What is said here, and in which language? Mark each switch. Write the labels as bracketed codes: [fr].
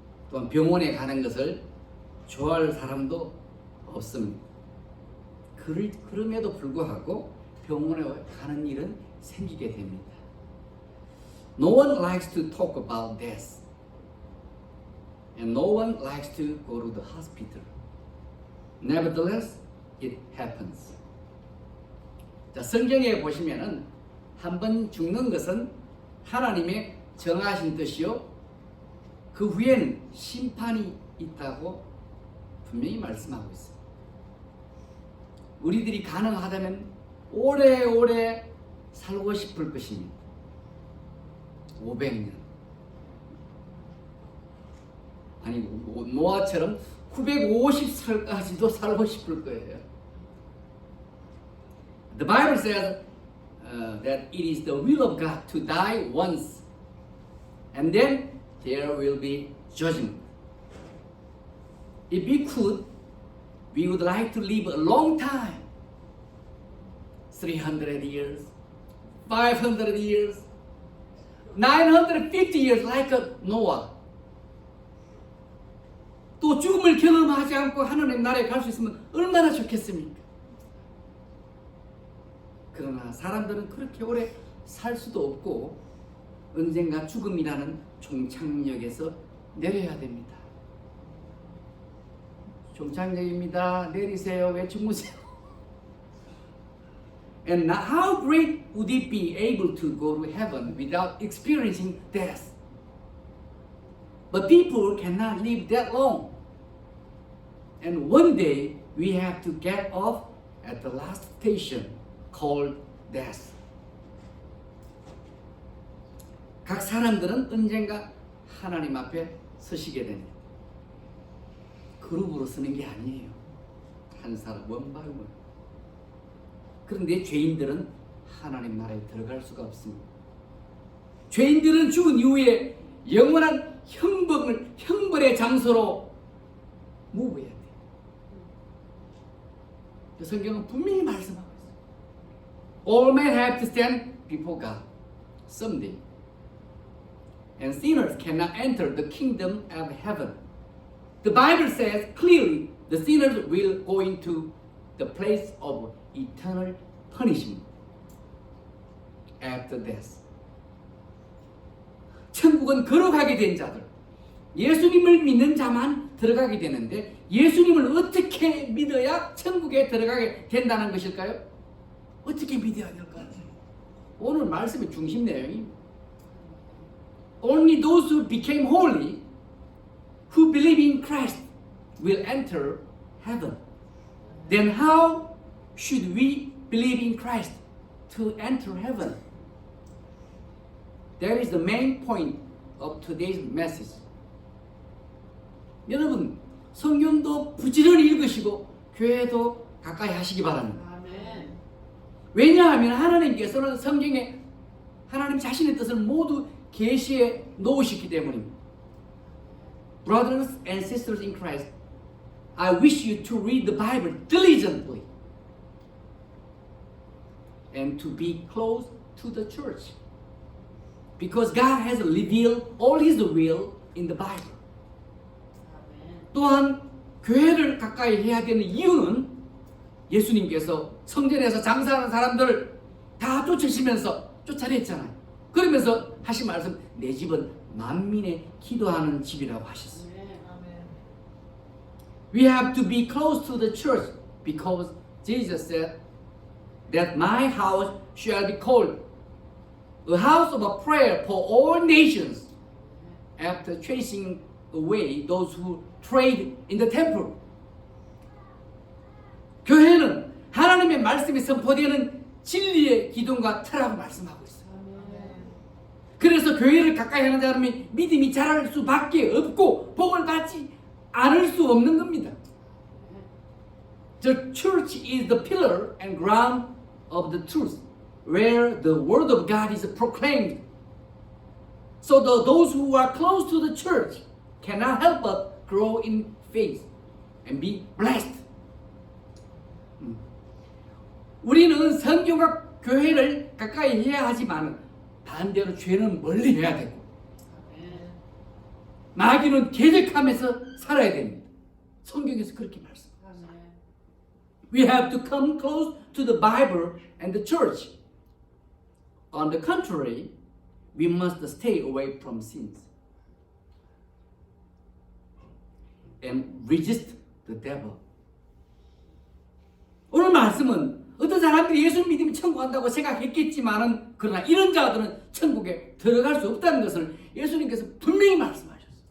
[ko] 또한 병원에 가는 것을 좋아할 사람도 없습니다. 그럼에도 불구하고 병원에 가는 일은 생기게 됩니다. [en] No one likes to talk about death. And no one likes to go to the hospital. Nevertheless, it happens. [ko] 자, 성경에 보시면은 한번 죽는 것은 하나님의 정하신 뜻이요. 그 후에는 심판이 있다고 분명히 말씀하고 있습니다. 우리들이 가능하다면 오래오래 살고 싶을 것입니다. 500년. 아니, 노아처럼 950살까지도 살고 싶을 거예요. [en] The Bible says that it is the will of God to die once, and then there will be judgment. If we could, we would like to live a long time. 300 years, 500 years, 950 years like Noah. [ko] 또 죽음을 경험하지 않고 하나님 나라에 갈 수 있으면 얼마나 좋겠습니까? 그러나 사람들은 그렇게 오래 살 수도 없고 언젠가 죽음이라는 종착역에서 내려야 됩니다. 종착역입니다. 내리세요. 왜 주무세요? [en] And how great would it be able to go to heaven without experiencing death? But people cannot live that long. And one day we have to get off at the last station called death. [ko] 각 사람들은 언젠가 하나님 앞에 서시게 됩니다. 그룹으로 서는 게 아니에요. 한 사람 [en] 원바이원. [ko] 그런데 죄인들은 하나님 나라에 들어갈 수가 없습니다. 죄인들은 죽은 이후에 영원한 형벌의 장소로 무브해야 돼요. 성경은 분명히 말씀하고 있어요. [en] All men have to stand before God someday. And sinners cannot enter the kingdom of heaven. The Bible says clearly the sinners will go into the place of eternal punishment after death. [ko] 천국은 걸어가게 된 자들, 예수님을 믿는 자만 들어가게 되는데 예수님을 어떻게 믿어야 천국에 들어가게 된다는 것일까요? 어떻게 믿어야 될까요? 오늘 말씀의 중심 내용입니다. [en] Only those who became holy, who believe in Christ, will enter heaven. Then how should we believe in Christ to enter heaven? That is the main point of today's message. [ko] 여러분, 성경도 부지런히 읽으시고 교회도 가까이 하시기 바랍니다. 아멘. 왜냐하면 하나님께서는 성경에 하나님 자신의 뜻을 모두 계시해 놓으셨기 때문입니다. [en] Brothers and sisters in Christ, I wish you to read the Bible diligently and to be close to the church. Because God has revealed all His will in the Bible. [ko] 또한 교회를 가까이 해야 되는 이유는 예수님께서 성전에서 장사하는 사람들을 다 쫓아냈잖아요. 그러면서 하신 말씀, 내 집은 만민의 기도하는 집이라고 하셨어요. [en] We have to be close to the church because Jesus said that my house shall be called a house of a prayer for all nations after chasing away those who trade in the temple. [ko] 교회는 하나님의 말씀이 선포되는 진리의 기둥과 터라고 말씀하고 있어요. 그래서 교회를 가까이 하는 사람이 믿음이 자랄 수밖에 없고 복을 받지 않을 수 없는 겁니다. [en] The church is the pillar and ground of the truth. where the word of God is proclaimed. So those who are close to the church cannot help but grow in faith and be blessed. [ko] 우리는 성경과 교회를 가까이 해야 하지만 반대로 죄는 멀리 해야 되고 마귀는 계획하면서 살아야 됩니다. 성경에서 그렇게 말씀합니다. [en] We have to come close to the Bible and the church. On the contrary, we must stay away from sins and resist the devil. [ko] 오늘 말씀은 어떤 사람들이 예수 믿으면 천국 간다고 생각했겠지만은 그러나 이런 자들은 천국에 들어갈 수 없다는 것을 예수님께서 분명히 말씀하셨어요.